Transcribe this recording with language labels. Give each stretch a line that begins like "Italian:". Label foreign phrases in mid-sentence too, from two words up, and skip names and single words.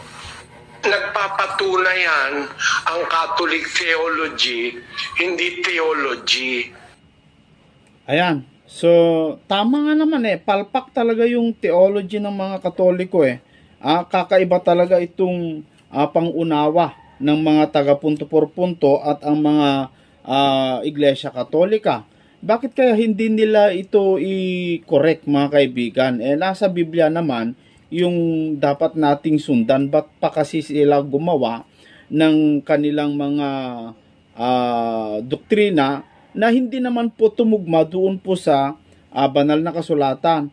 Filipino: Nagpapatunay yan ang
English: Catholic theology,
Filipino: hindi theology. Ayan. So, tama nga naman palpak talaga yung theology ng mga Katoliko kakaiba talaga itong pangunawa ng mga taga-punto por punto at ang mga Iglesia Katolika. Bakit kaya hindi nila ito i-correct, mga kaibigan? Nasa Biblia naman yung dapat nating sundan. Ba't pa kasi sila gumawa ng kanilang mga doktrina na hindi naman po tumugma doon po sa banal na kasulatan?